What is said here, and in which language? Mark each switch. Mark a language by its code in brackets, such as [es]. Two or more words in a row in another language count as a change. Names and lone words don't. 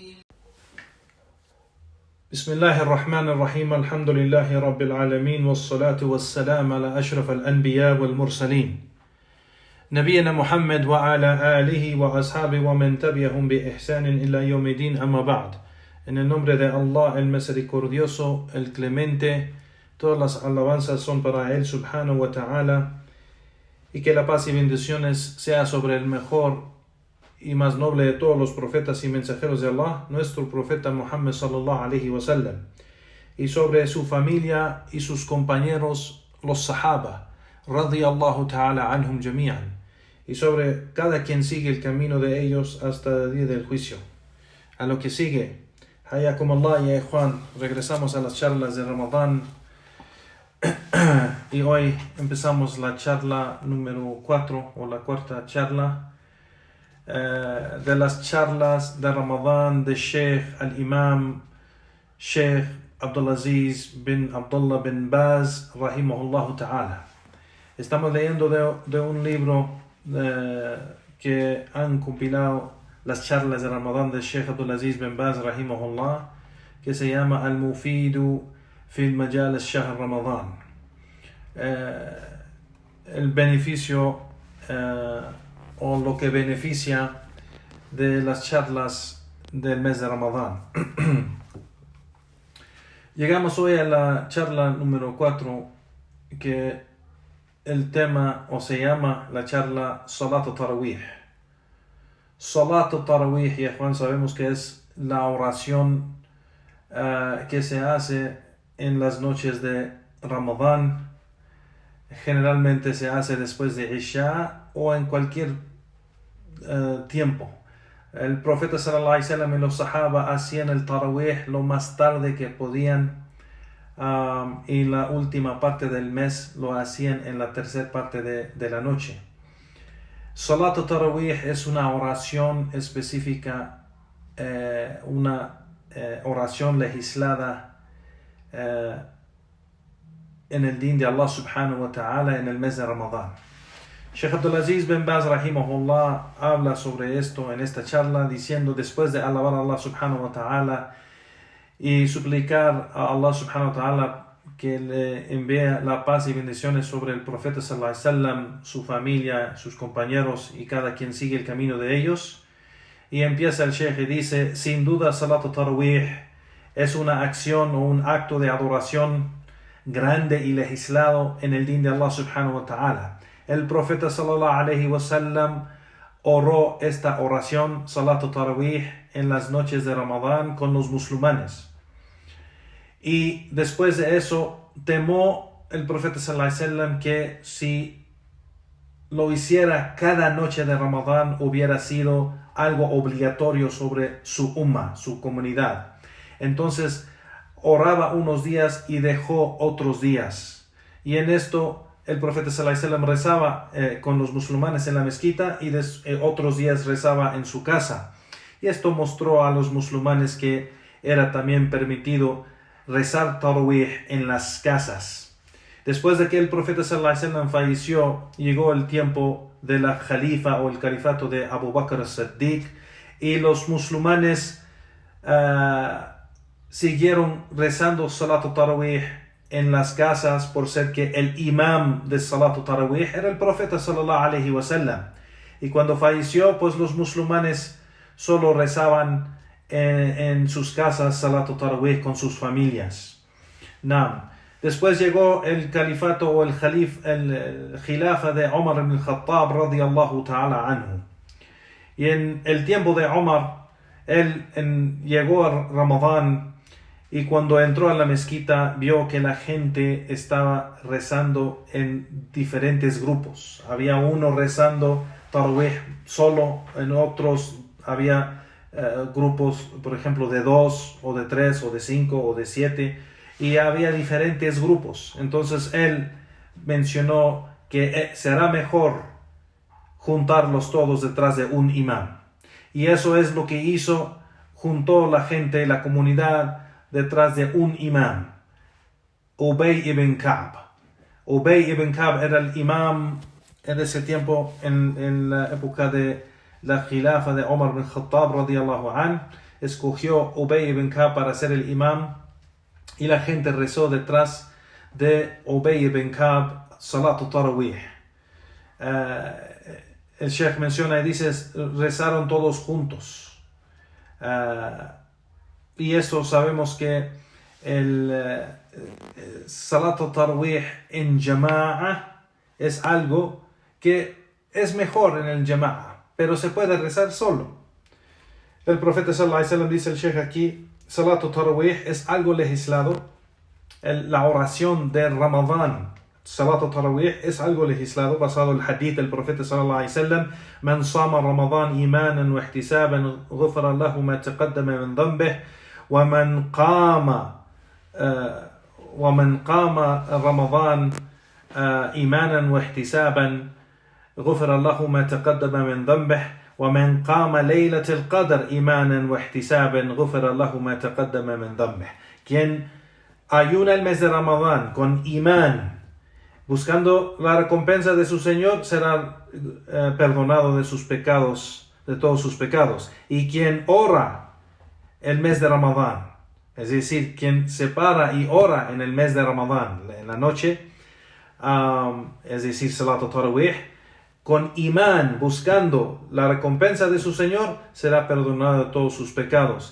[ar] بسم الله الرحمن الرحيم. الحمد لله رب العالمين والصلاة والسلام على أشرف الأنبياء والمرسلين نبينا محمد وعلى آله وأصحابه ومن تبعهم بإحسان إلى يوم الدين. أما بعد. [es] En el nombre de Allah, el misericordioso, el clemente, todas las alabanzas son para Él [ar] سبحانه وتعالى, [es] y que la paz y bendiciones sea sobre el mejor y más noble de todos los profetas y mensajeros de Allah, nuestro profeta Muhammad [ar] صلى الله عليه وسلم, [es] y sobre su familia y sus compañeros, los sahaba, [ar] رضي الله تعالى عنهم جميعا, [es] y sobre cada quien sigue el camino de ellos hasta el día del juicio. A lo que sigue, [ar] حياكم الله [es] y Juan, regresamos a las charlas de Ramadán y hoy empezamos la charla número 4 o la cuarta charla de las charlas de Ramadán de Sheikh al-Imam Sheikh Abdulaziz bin Abdullah bin Baz [ar] رحمه الله تعالى. [es] Estamos leyendo de un libro que han compilado las charlas de Ramadán de Sheikh Abdulaziz bin Baz rahimahullah, que se llama Al-Mufidu fil Majalis Shahr Ramadán. El beneficio o lo que beneficia de las charlas del mes de Ramadán. Llegamos hoy a la charla número 4, que el tema o se llama la charla [ar] صلاة التراويح. صلاة التراويح, [es] y Juan, sabemos que es la oración que se hace en las noches de Ramadán. Generalmente se hace después de Isha o en cualquier tiempo. El profeta [ar] صلى الله عليه وسلم [es] y los sahaba hacían el Tarawih lo más tarde que podían, y la última parte del mes lo hacían en la tercera parte de la noche. [ar] صلاة التراويح [es] es una oración específica, una oración legislada en el din de Allah [ar] سبحانه وتعالى [es] en el mes de Ramadán. Sheikh Abdulaziz bin Baz rahimahullah habla sobre esto en esta charla, diciendo, después de alabar a Allah [ar] سبحانه وتعالى [es] y suplicar a Allah [ar] سبحانه وتعالى [es] que le envíe la paz y bendiciones sobre el profeta [ar] صلى الله عليه وسلم, [es] su familia, sus compañeros y cada quien sigue el camino de ellos, y empieza el Sheikh y dice: sin duda [ar] صلاة التراويح [es] es una acción o un acto de adoración grande y legislado en el din de Allah [ar] سبحانه وتعالى. [es] El profeta [ar] صلى الله عليه وسلم [es] oró esta oración [ar] صلاة التراويح [es] en las noches de Ramadán con los musulmanes, y después de eso temó el profeta [ar] صلى الله عليه وسلم [es] que si lo hiciera cada noche de Ramadán hubiera sido algo obligatorio sobre su umma, su comunidad. Entonces oraba unos días y dejó otros días, y en esto el profeta [ar] صلى الله عليه وسلم [es] rezaba con los musulmanes en la mezquita y otros días rezaba en su casa, y esto mostró a los musulmanes que era también permitido rezar Tarawih en las casas. Después de que el profeta [ar] صلى الله عليه وسلم [es] falleció, llegó el tiempo de la califa o el califato de Abu Bakr as-Siddiq, y los musulmanes siguieron rezando [ar] صلاة التراويح [es] en las casas, por ser que el imam de [ar] صلاة التراويح [es] era el profeta [ar] صلى الله عليه وسلم, [es] y cuando falleció, pues los musulmanes solo rezaban en sus casas [ar] صلاة التراويح [es] con sus familias. Después llegó el califato o el khilafa de Omar ibn al-Khattab [ar] رضي الله تعالى عنه, [es] y en el tiempo de Omar él llegó a Ramadán, y cuando entró a la mezquita vio que la gente estaba rezando en diferentes grupos. Había uno rezando Tarawih solo, en otros había grupos, por ejemplo, de 2 o de 3 o de 5 o de 7, y había diferentes grupos. Entonces él mencionó que será mejor juntarlos todos detrás de un imán, y eso es lo que hizo. Juntó la gente, la comunidad, detrás de un imam, Ubay ibn Ka'b. Ubay ibn Ka'b era el imam en ese tiempo, en la época de la khilafa de Omar bin Khattab [ar] رضي الله عن. [es] Escogió Ubay ibn Ka'b para ser el imam y la gente rezó detrás de Ubay ibn Ka'b [ar] صلاة تراويح. [es] El Sheikh menciona y dice, rezaron todos juntos. Y esto sabemos que el [ar] صلاة تراويح [es] en Jama'a es algo que es mejor en el Jama'a, pero se puede rezar solo. El profeta [ar] صلى الله عليه وسلم [es] dice el Sheikh aquí, [ar] صلاة تراويح [es] es algo legislado. La oración de Ramadán, [ar] صلاة تراويح, [es] es algo legislado basado en el hadith del profeta [ar] صلى الله عليه وسلم: من صام رمضان إيمانا واحتسابا غفر له ما تقدم من ذنبه ومن قام رمضان إيمانا واحتسابا غفر له ما تقدم من ذنبه ومن قام ليلة القدر إيمانا واحتسابا غفر له ما تقدم من ذنبه. [es] Quien ayuna el mes de Ramadán con imán, buscando la recompensa de su Señor, será perdonado de sus pecados, de todos sus pecados. Y quien ora el mes de Ramadán, es decir, quien se para y ora en el mes de Ramadán, en la noche, es decir, Salat Tarawih, con imán, buscando la recompensa de su Señor, será perdonado de todos sus pecados.